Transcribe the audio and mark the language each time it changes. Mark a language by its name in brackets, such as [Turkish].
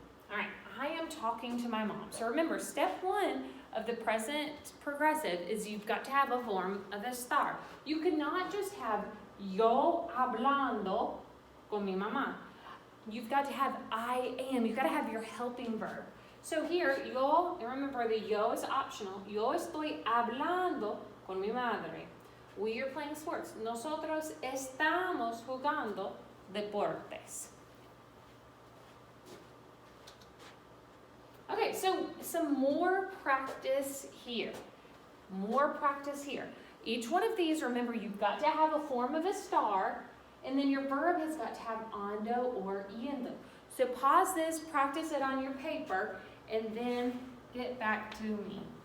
[English] All right, I am talking to my mom. So remember, step one of the present progressive is you've got to have a form of ESTAR. You cannot just have [Spanish] yo hablando con mi mamá. [English] You've got to have I am. You've got to have your helping verb. So here, yo, and remember the yo is optional. [Spanish] Yo estoy hablando con mi madre. [English] We are playing sports. [Spanish] Nosotros estamos jugando deportes. [English] Okay, so some more practice here. More practice here. Each one of these, remember, you've got to have a form of ESTAR, and then your verb has got to have ando or yendo. So pause this, practice it on your paper, and then get back to me.